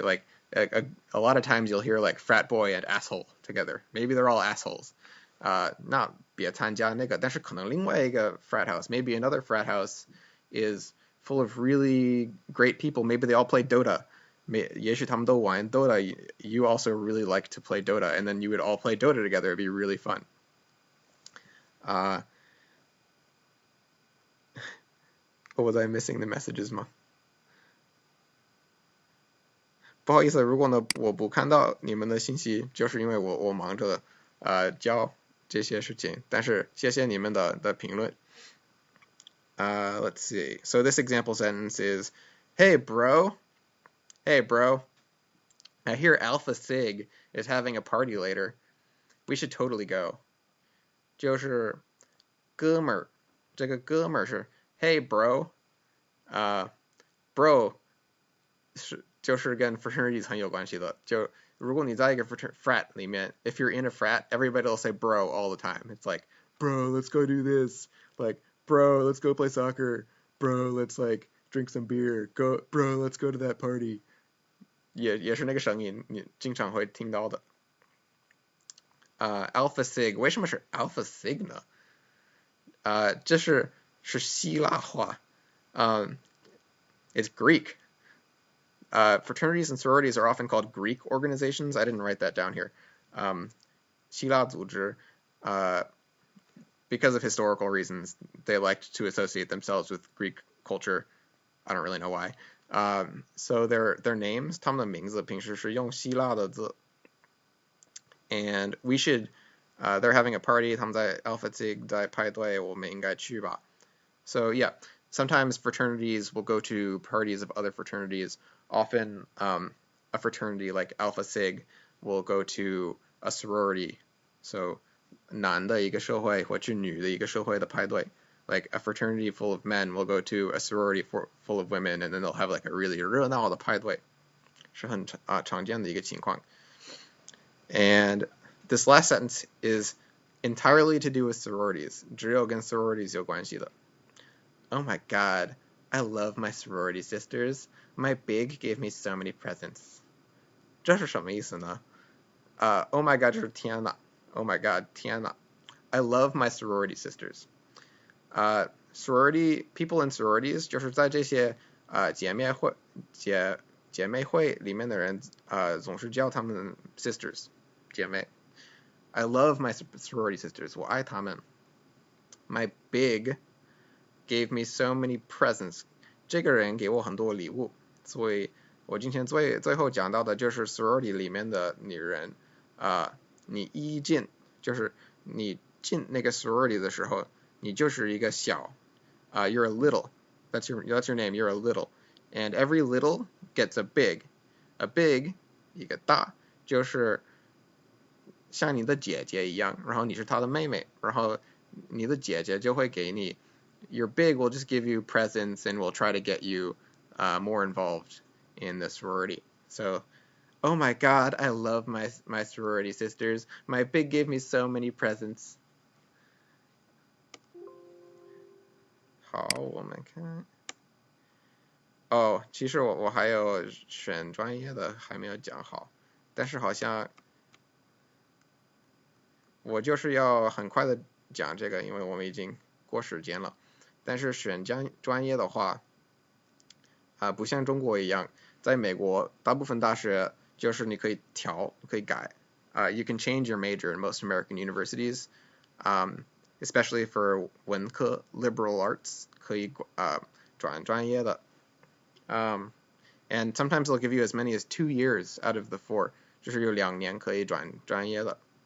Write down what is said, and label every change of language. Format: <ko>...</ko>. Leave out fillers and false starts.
<en>Like a lot of times you'll hear like frat boy and asshole together. Maybe they're all assholes.</en> <zh>那别参加那个，但是可能另外一个</zh> <en>frat house, maybe another frat house is full of really great people. Maybe they all play Dota.</en> <zh>也许他们都玩 Dota.</zh> <en>You also really like to play Dota, and then you would all play Dota together. It'd be really fun. Was I missing the messages</en> <zh>吗？不好意思，如果呢我不看到你们的信息，就是因为我忙着教这些事情，但是谢谢你们的评论。</zh> <en>Let's see. So this example sentence is, Hey bro, I hear Alpha Sig is having a party later. We should totally go.</en> <zh>就是哥们儿，这个哥们儿是</zh> <en>Hey bro,</en> <zh>bro 就是跟 fraternities 很有关系的。就如果你在一个 frat 里面</zh> <en>if you're in a frat, everybody will say bro all the time. It's like, bro, let's go do this. Like, bro, let's go play soccer. Bro, let's like drink some beer. Bro, let's go to that party.</en> <zh>也是那个声音，你经常会听到的。 Alpha Sig 为什么是 Alpha Sig 呢？这是希腊话。</zh> <en>It's Greek. Fraternities and sororities are often called Greek organizations. I didn't write that down here.</en> <zh>希腊组织</zh> <en>because of historical reasons, they liked to associate themselves with Greek culture. I don't really know why. So their names,</en> <zh>他们的名字平时是用希腊的字。</zh> <en>And we should, they're having a party,</en> <zh>他们在 Alpha Sig 在派对，我们应该去吧。</zh> <en>So yeah, sometimes fraternities will go to parties of other fraternities. Often a fraternity like Alpha Sig will go to a sorority.</en> <zh>So 男的一个社会或去女的一个社会的派对。</zh> <en>Like a fraternity full of men will go to a sorority full of women, and then they'll have like a really</en> <zh>热闹的派对，是很常见的一个情况。</zh> <en>And this last sentence is entirely to do with sororities.</en> <zh>只有跟 sororities 有关系的。</zh> <en>Oh my god, I love my sorority sisters. My big gave me so many presents.</en> <zh>这是什么意思呢？</zh> <en>Oh my god</en> <zh>就是天哪</zh> <en>！Oh my god</en> <zh>天哪</zh> <en>！I love my sorority sisters. Sorority people in sororities</en> <zh>就是在这些姐妹会里面的人总是叫他们 sisters 姐妹。</zh> <en>I love my sorority sisters.</en> <zh>我爱她们。</zh> <en>My big gave me so many presents.</en> <zh>这个人给我很多礼物，所以我今天最后讲到的就是 sorority 里面的女人。你一进就是你进那个 sorority 的时候，你就是一个小。</zh> <en>You're a little. That's your name. You're a little. And every little gets a big.</en> <zh>A big 一个大，就是像你的姐姐一样，然后你是她的妹妹，然后你的姐姐就会给你。</zh> <en>Your big will just give you presents and will try to get you more involved in the sorority. So, oh my god, I love my sorority sisters. My big gave me so many presents.</en> <zh>好，我们看。其实我还有选专业的还没有讲好，但是好像我就是要很快的讲这个，因为我们已经过时间了。但是选专业的话，不像中国一样，在美国大部分大学就是你可以调，可以改。</zh> <en>You can change your major in most American universities, especially for 文科 liberal arts</en> <zh>可以转专业的。</zh> <en>And sometimes they'll give you as many as 2 years out of the 4,</en> <zh>就是有2年可以转专业的。</zh>